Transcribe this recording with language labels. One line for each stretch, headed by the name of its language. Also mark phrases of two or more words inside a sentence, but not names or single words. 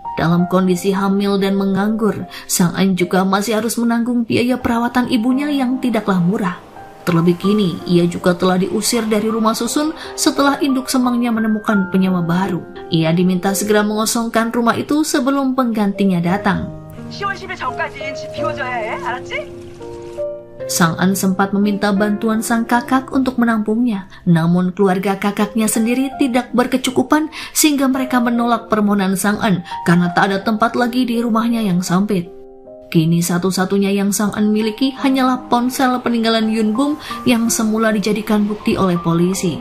Indonesian: Dalam kondisi hamil dan menganggur, Sang-an juga masih harus menanggung biaya perawatan ibunya yang tidaklah murah. Terlebih kini, ia juga telah diusir dari rumah susun setelah induk semangnya menemukan penyewa baru. Ia diminta segera mengosongkan rumah itu sebelum penggantinya datang.
Korean: 10월 10일 전까지 집 비워줘야 해, 알았지?
Indonesian: Sang-an sempat meminta bantuan sang kakak untuk menampungnya, namun keluarga kakaknya sendiri tidak berkecukupan sehingga mereka menolak permohonan Sang-an karena tak ada tempat lagi di rumahnya yang sempit. Kini satu-satunya yang Sang-an miliki hanyalah ponsel peninggalan Yun Bum yang semula dijadikan bukti oleh polisi.